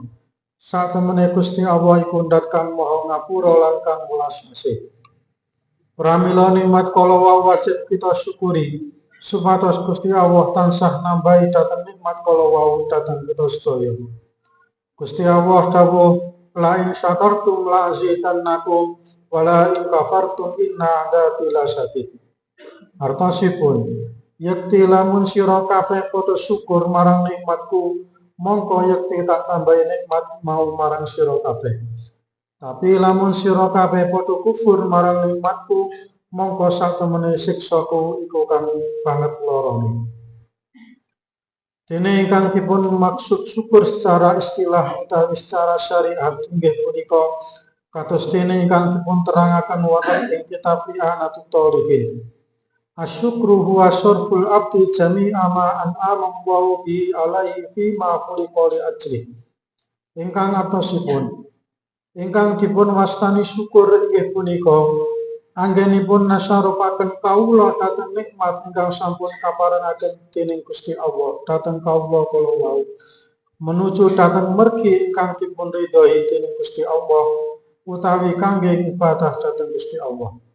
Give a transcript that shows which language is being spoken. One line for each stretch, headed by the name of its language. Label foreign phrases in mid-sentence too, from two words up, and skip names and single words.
Javanese: Satemene Gusti Allah iku ndat kang maha ngapura lan kang welas asih. Pramila nikmat kala wajib kita syukuri, supados Gusti Allah tansah nambahi dhateng nikmat kala wau dhateng kita sedaya. Gusti Allah dawuh,
Arabic: لئن شكرتم لأزيدنكم ولئن كفرتم إن عذابي لشديد.
Javanese: Artosipun, yekti lamun sira kabeh padha syukur marang nikmatku, mongko yekti tak tambahi nikmat mau marang sira kabeh. Tapi lamun sira kabeh padha kufur marang nikmatku, mongko satemene siksaku iku kang banget lorone. Dene ingkang dipun maksud syukur secara istilah utawi secara syariat inggih punika kados dene ingkang dipun terangaken wonten ing kitab I'anatut Thalihin.
Arabic: الشكر هو صرف العبد جميع ما أنعم الله به عليه في ما خلق لأجله.
Javanese: Ingkang artosipun, ingkang dipun wastani syukur inggih punika anggenipun nasarupaken kawula dhateng nikmat ingkang sampun kaparengaken dening Gusti Allah dhateng kawula kala wau menuju dhateng mergi ingkang dipun ridhoi dening Gusti Allah utawi kangge ibadah dhateng Gusti Allah.